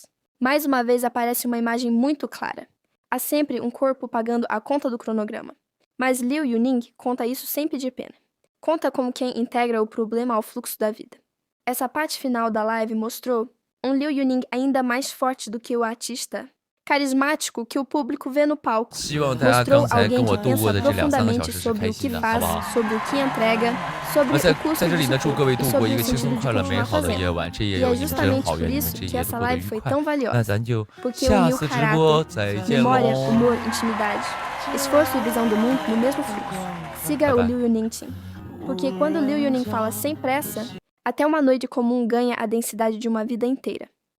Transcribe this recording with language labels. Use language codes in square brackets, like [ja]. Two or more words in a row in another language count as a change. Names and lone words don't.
[pt] Mais uma vez aparece uma imagem muito clara. Há sempre um corpo pagando a conta do cronograma. Mas Liu Yuning conta isso sem pedir pena. Conta como quem integra o problema ao fluxo da vida. Essa parte final da live mostrou um Liu Yuning ainda mais forte do que o artista carismático que o público vê no palco. [zh] 希望大家 [pt] Mostrou [zh] 刚才 [pt] alguém [zh] 跟我 [pt] que [zh] 度过 [pt] pensa [zh] 的这2-3个小 [pt] profundamente [zh] 时是 [pt] sobre [zh] 开 [pt] o [zh] 心 [pt] que [zh] 的，好 [pt] faz, [zh] 不好？ [pt] sobre o que entrega, sobre [zh] 那 [pt] o [zh] 在 [pt] custo [zh] 这里 [pt] disso [zh] 呢，祝各 [pt] tudo [zh] 位 [pt] e [zh] 度过 [pt] sobre [zh] 一 [pt] o [zh] 个轻 [pt] sentido [zh] 松 [pt] de [zh] 快乐、美 [pt] continuar [zh] 好的 [pt] fazendo. [zh] 夜晚。这也 [pt] E [zh] 有 [pt] é [zh] 你们真 [pt] justamente [zh] 好， [pt] por [zh] 愿你们 [pt] isso [zh] 这 [pt] que [zh] 夜 [pt] essa [zh] 过得 [pt] live [zh] 愉 [pt] foi [zh] 快。 [pt] tão valiosa. [zh] 那咱就 [pt] Porque [zh] 下 [pt] uniu [zh] 次直 [pt] caráter, [zh] 播再见 [pt] memória, [zh] 喽， [pt] humor, intimidade, esforço e visão do mundo no mesmo fluxo. [zh] 拜 [pt] Siga o [zh] 拜。 [pt] Liu Yuning Team. Porque quando Liu Yuning fala sem pressa, até uma noite comum ganha a densidade de uma vida inteira.